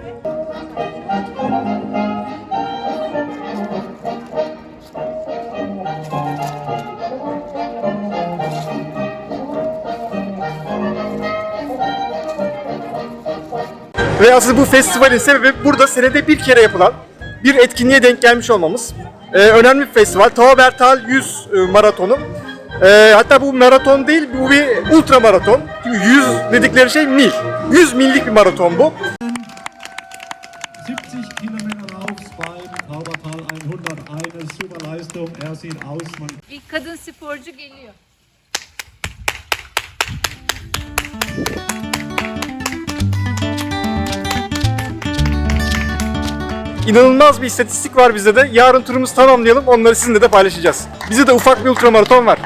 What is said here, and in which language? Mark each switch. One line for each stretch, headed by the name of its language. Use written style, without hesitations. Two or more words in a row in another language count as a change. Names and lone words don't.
Turkish: Ve asıl bu festivalin sebebi burada senede bir kere yapılan bir etkinliğe denk gelmiş olmamız. Önemli bir festival. Taubertal 100 maratonu. Hatta bu maraton değil, bu bir ultra maraton. Çünkü 100 dedikleri şey mil. 100 millik bir maraton bu.
German: 70 Kilometer Lauf beim Taubertal 100, eine super Leistung. Sieht aus.
Turkish: Bir kadın sporcu geliyor. İnanılmaz bir istatistik var bizde de. Yarın turumuzu tamamlayalım, onları sizinle de paylaşacağız. Bizde de ufak bir ultramaraton var.